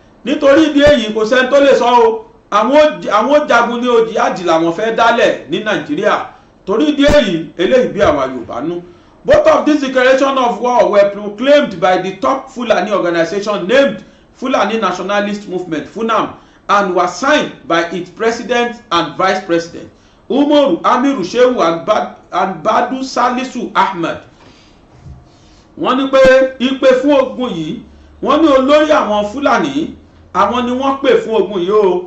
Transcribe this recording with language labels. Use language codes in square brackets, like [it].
[yo] Nítorí ìdí èyí kò sẹ́ni tó lè sọ o, àwọn jagun ní ojì àjì làwọn fẹ́ dálẹ̀ ní Nàìjíríà. Torí ìdí èyí eléyìí bí àwa Yorùbá nú. [en] Both of these declarations of war were proclaimed by the top Fulani organization named Fulani Nationalist Movement (FUNAM) and were signed by its president and vice president Umaru Amiru Shehu and Badu Salisu Ahmed. [yo] Wọ́n ní pé ìpè fún ogun yìí, wọ́n ní olórí àwọn Fúlàní àwọn ni wọ́n pè fún ogun yìí o.